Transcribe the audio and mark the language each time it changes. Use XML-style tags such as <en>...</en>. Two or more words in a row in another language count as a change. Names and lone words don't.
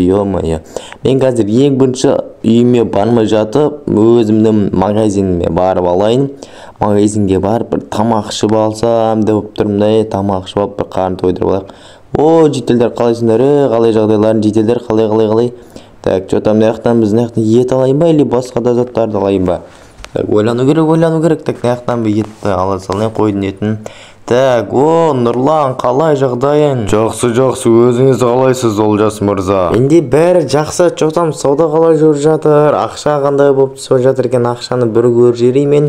<kk>Моя мен қазір ең бірінші үйіме бармай жатып, өзімнің магазиніме барып алайын. Магазинге барып бір тамақ ішіп алсам деп тұрмын да, тамақ ішіп алып бір қарны тойдырып алайық. Жителдер қалайсыңдар? Қалай жағдайларың? Жителдер қалай?</kk> <ru>Так, что там</ru> <kk>мына біз ет алайын ба, или басқа да заттарды алайын ба? Ойлану керек. Так, мына етті ала салайын, қойдың етін. Так, Нұрлан, қалай жағдайың? Жақсы, өзіңіз қалайсыз, Олжас мырза? Менде бәрі жақсы, чотам сауда қалай жүріп жатыр, ақша қандай болып түсіп жатыр екен, ақшаны бір көріп жіберейін.</kk>